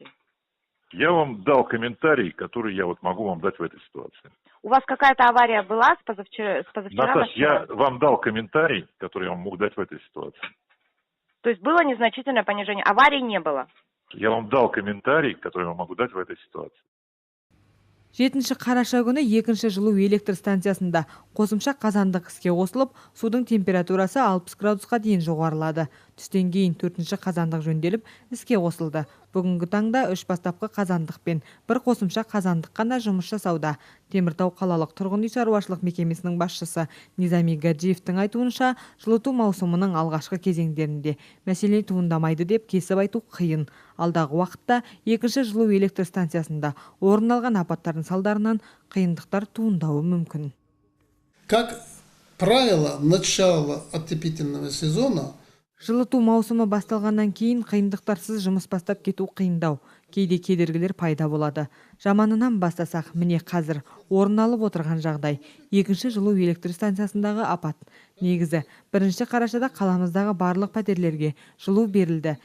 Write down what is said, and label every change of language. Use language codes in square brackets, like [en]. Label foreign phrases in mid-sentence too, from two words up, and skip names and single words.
[ru] Я вам дал комментарий, который я могу вам дать в этой ситуации. У вас какая-то авария была с позавчера? Наташ, я вам дал комментарий, который я вам мог дать в этой ситуации. То есть было незначительное понижение, аварии не было? Я вам дал комментарий, который я вам могу дать в этой ситуации. [kk] 7 қараша күні 2-ші жылу электр станциясында қосымша қазандық іске қосылып, судың температурасы 60 градусқа дейін жоғарылады. Түстен кейін 4-ші қазандық жөнделіп, іске қосылды. Бүгінгі таңда 3 бастапқы қазандық пен 1 қосымша қазандық қана жұмыс жасауда. Теміртау қалалық тұрғын үй шаруашылық мекемесінің басшысы Низами Гаджиевтің айтуынша, жылыту маусымының алғашқы кезеңдерінде мәселе туындамайды деп кесіп айту қиын. Алдағы уақытта 2-ші жылу электр станциясында орын алған апаттардың салдарынан қиындықтар туындауы мүмкін. [ru] Как правило, начало отопительного сезона [kk] Жылыту маусымы басталғаннан кейін қиындықтарсыз жұмыс бастап кету қиындау, кейде кедергілер пайда болады. Жаманынан бастасақ, міне қазір орын алып отырған жағдай 2-ші жылу электр станциясындағы апат. Негізі, 1 қарашада қаламыздағы барлық пәтерлерге жылу берілді.